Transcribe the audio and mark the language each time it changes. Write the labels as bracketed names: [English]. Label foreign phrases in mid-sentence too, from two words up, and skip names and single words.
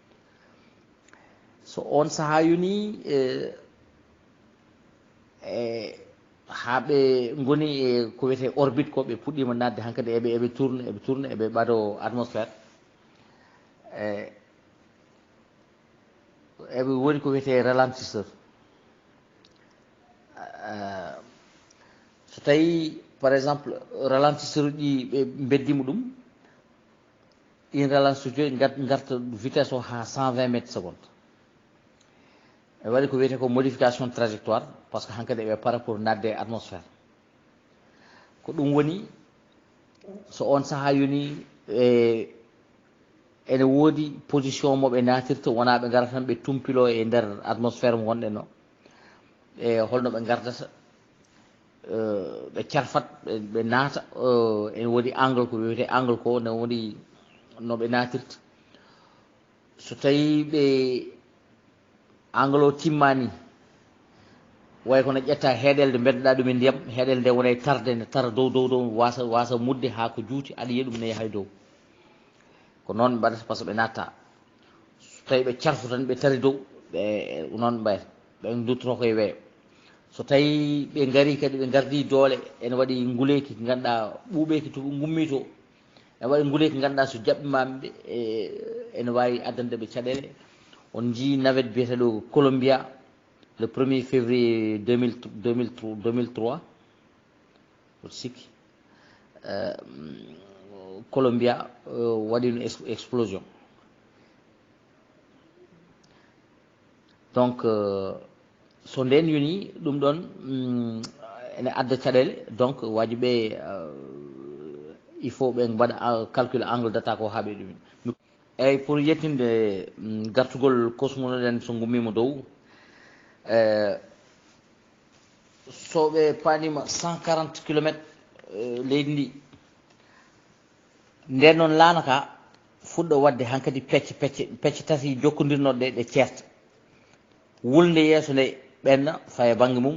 [Fula] so on saaha yoni haɓe goni e ko wiyete orbite ko ɓe puɗɗima nadde hankkadi eɓe tourne eɓe ɓaɗo atmosphére eɓe woni ko wiyete ralentisseur so tawi [French] par exemple [Fula] ralentisseur uji ɓe beddima ɗum ɗin ralentisseur joyi garta vitesse o ha 120 [French] métres seconde [Fula] e waɗi ko wiyete ko [French] modification trajectoire par ce que [Fula] hankkadi eɓe para pour nadde e atmosphére ko ɗum woni so on saaha yoni ene woodi position moɓe natirta wona ɓe garata tan ɓe tumpilo e nder atmosphére mo gonɗen o e holno ɓe gardata ɓe carfat ɓe naata ene woodi angle ko wiyete angle ko ne woni no ɓe natirta so tawi ɓe angle o timmani way kono ƴetta heeɗelde beddoɗa ɗum e ndiyam heeɗelde nde wona tarde ne tara dow wasa mudde ha ko juuti aɗa yiya ɗum ne yahay dow ko noon ɓe mbaɗata [French] par ce que [Fula] ɓe natta so tawi ɓe carfu tan ɓe tari dow ɓe noon mbayata ɓe duttoto koye weeyo so tawi ɓe gari kadi ɓe gardi doole ene waɗi nguleyki ganduɗa ɓuuɓeki to gummi to ene waɗi nguleyki ganduɗa so jaɓɓimamaɓe ene wawi addande ɓe caɗele on jii navette biyeteɗo Columbia [French] le 1er février 2003 [Fula] oto sikki Columbia waɗi [French] une explosion donc [Fula] so nden yoni ɗum ɗon ene adda caɗele donc waji ɓe [French] il faut [Fula] ɓe mbaɗa [French] calcule angle [Fula] data ko haaɓe ɗumen eyyi pour yettinde gartugol cosmonoɗen so gummima dow so ɓe panima 140 kilométre leydi ndi nden noon lanaka fuɗɗo wadde hankkadi pecce tati jokkodirnoɗe ɗe ceerta wulde yeeso nde ɓenna faye banggue mum